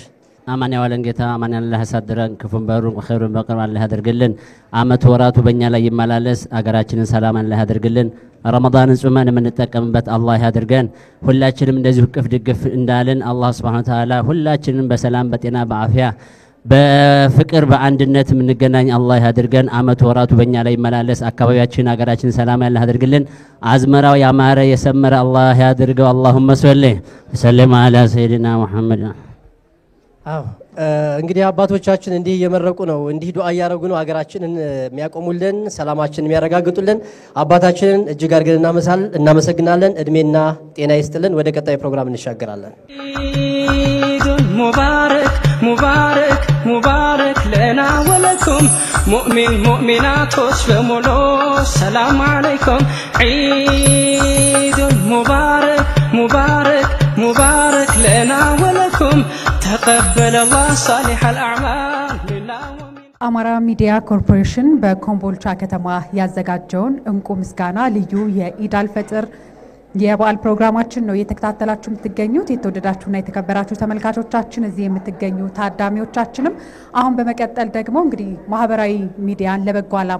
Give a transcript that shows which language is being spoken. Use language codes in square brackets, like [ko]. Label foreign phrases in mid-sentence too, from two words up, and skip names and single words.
[am] አማን ያዋለን ጌታ አማን ያላህ ያሳድረን ክፉን በሩን ኸይሩን በቀር አላህ ያደርግልን። አመት ወራቱ በእኛ ላይ ይመላለስ አገራችንን ሰላም አላህ ያደርግልን። ረመዳንን ጾመን የምንጠቀምበት አላህ ያደርገን። ሁላችንም እንደዚህ ቅፍ ድግፍ እንዳለን አላህ [ar] سبحانه وتعالى [am] ሁላችንም በሰላም በጤና በአፊያ በፍቅር በአንድነት የምንገናኝ አላህ ያድርገን። አመት ወራቱ በእኛ ላይ ይመላለስ አካባቢያችን አገራችን ሰላም ያላህ ያድርግልን። አዝመራው ያማረ የሰመረ አላህ ያድርገው። [ar] اللهم صل وسلم على سيدنا محمد። [am] እንግዲህ አባቶቻችን እንዲህ እየመረቁ ነው እንዲህ ዱዓ ያረጉ ነው አገራችንን የሚያቆሙልን ሰላማችንን የሚያረጋግጡልን አባታችንን እጅግ አድርገን እናመሰግናለን። እድሜና ጤና ይስጥልን። ወደ ቀጣይ ፕሮግራም እንሻገራለን። [ar] مبارك مبارك مبارك لنا ولكم مؤمن مؤمنات بمولو السلام عليكم عيد مبارك مبارك مبارك لنا ولكم تقبل الله صالح الأعمال منا ومنكم [am] አማራ ሚዲያ ኮርፖሬሽን በኮምቦልቻ ከተማ ያዘጋጀውን እንቁ ምስጋና ልዩ የኢድ አልፈጥር የበዓል ፕሮግራማችን ነው እየተከታተላችሁ የምትገኙት። የተወደዳችሁና የተከበራችሁ ተመልካቾቻችን እዚህ የምትገኙ ታዳሚዎቻችንም አሁን በመቀጠል ደግሞ እንግዲህ ማህበራዊ ሚዲያን ለበጎ ዓላማ